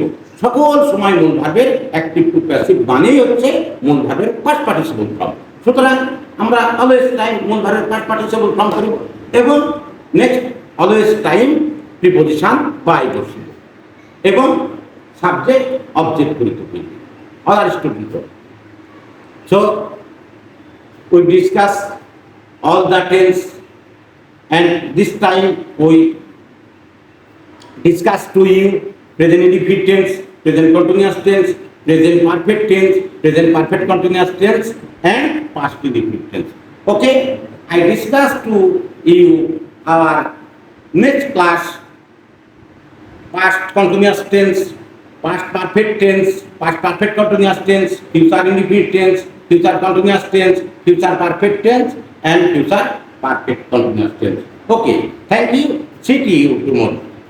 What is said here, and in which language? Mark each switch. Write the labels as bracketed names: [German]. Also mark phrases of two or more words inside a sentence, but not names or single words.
[Bangla] সকল সময় মূল ভার্বের [English] active to passive [Bangla] মানেই হচ্ছে মূল ভার্বের [English] past participle form. [Bangla] সুতরাং আমরা [English] always time [Bangla] মূল ভার্বের [English] past participle form [Bangla] করিব এবং [English] next always time preposition by [Bangla] বসিব এবং [English] subject object [Bangla] করিতে হইবে। [English] all our student, so we discuss all the tense and this time we discuss to you present indefinite tense, present continuous tense, present perfect tense, present perfect continuous tense and past indefinite tense. Okay, I discuss to you our next class past continuous tense, past perfect tense, past perfect continuous tense, future indefinite tense, future continuous tense, future perfect tense and future perfect continuous tense. Okay, thank you. See you tomorrow.